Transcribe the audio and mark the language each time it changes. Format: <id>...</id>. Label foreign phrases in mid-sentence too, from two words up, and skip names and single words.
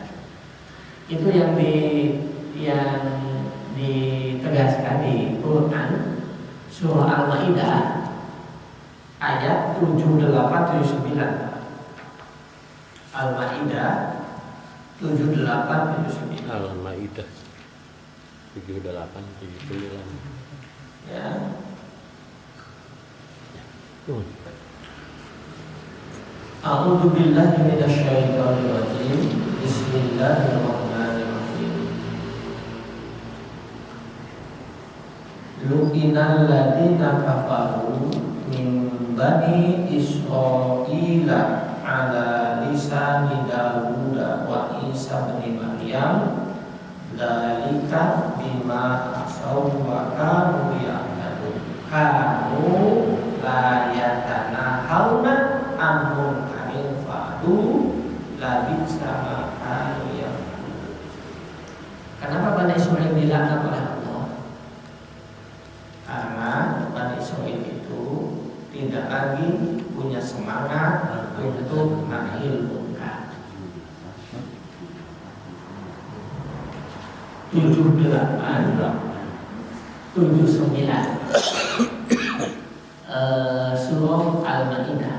<id>Itu yang ditegaskan di Quran surah Al-Maidah ayat 78-79. Al-Maidah 78-79. Al-Maidah 78-79. Ya.</id> <ar>أعوذ بالله من الشيطان الرجيم. بسم الله الرحمن الرحيم. لعن الذين كفروا من بني إسرائيل على لسان داود وعيسى ابن مريم ذلك بما عصوا وكانوا يعتدون كانوا لا يتناهون عن منكر فعلوه لبئس ما كانوا يعملون.</ar> <id>Kenapa Bani Israil dilaknat oleh Allah? Karena Bani Israil itu tidak lagi punya semangat untuk</id> <ar>نهي منكر.</ar> <id>79 surah Al-Maidah.</id>